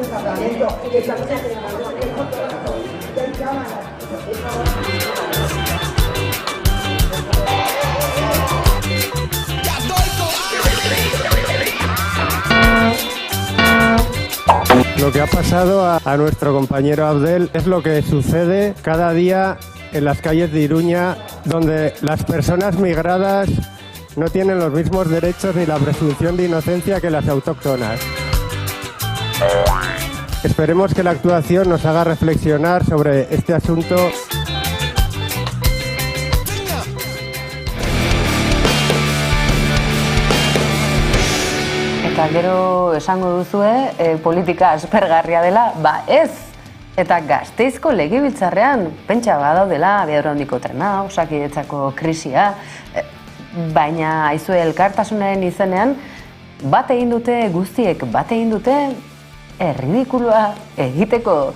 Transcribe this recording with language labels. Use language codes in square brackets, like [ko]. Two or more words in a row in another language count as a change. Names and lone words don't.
[es] Lo que ha pasado a nuestro compañero Abdel es lo que sucede cada día en las calles de Iruña, donde las personas migradas no tienen los mismos derechos ni la presunción de inocencia que las autóctonas. Esperemos que la actuación nos haga reflexionar sobre este asunto. [eu] Eta gero esango duzue, politika aspergarria dela, ba ez! Eta Gasteizko legebiltzarrean pentsa badaudela abiadura handiko trena, Osakidetzako krisia, baina aizue elkartasunaren izenean bat egin dute guztiek, bat egin dute erridikulua egiteko.